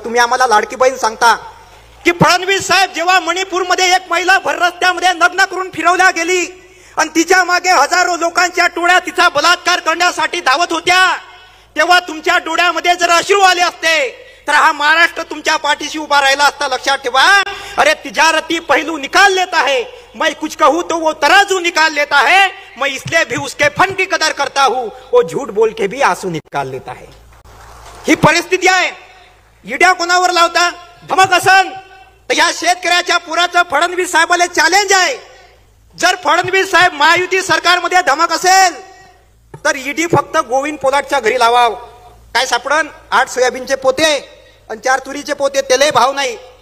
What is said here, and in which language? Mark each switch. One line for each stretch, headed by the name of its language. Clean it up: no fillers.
Marathi: तुम्ही आम्हाला लाडकी बहीण सांगता की फडणवीस साहेब, जेव्हा मणिपूरमध्ये एक महिला भर रस्त्यामध्ये नग्न करून फिरवल्या गेली आणि तिच्या मागे हजारो लोकांच्या टोळ्या तिचा बलात्कार करण्यासाठी धावत होत्या, तेव्हा तुमच्या डोळ्यामध्ये जर अश्रू आले असते तर हा महाराष्ट्र तुमच्या पाठीशी उभा राहिला असता. लक्षात ठेवा.
Hindi: अरे तिजारती पहलू निकाल लेता है, मैं कुछ कहूँ तो वो तराजू निकाल लेता है, मैं इसलिए भी उसके फन की कदर करता हूँ, वो झूठ बोल के भी आंसू निकाल लेता है.
Marathi: ही परिस्थिती आहे. ईड्या कोणावर लावता? धमक असन तर या शेतकऱ्याच्या पुराचं फडणवीस साहेबाला चॅलेंज आहे. जर फडणवीस साहेब महायुती सरकारमध्ये धमक असेल तर ईडी फक्त गोविंद पोलाटच्या घरी लावाव. काय सापडन? 8 सोयाबीनचे पोते आणि 4 तुरीचे पोते, त्यालाही भाव नाही.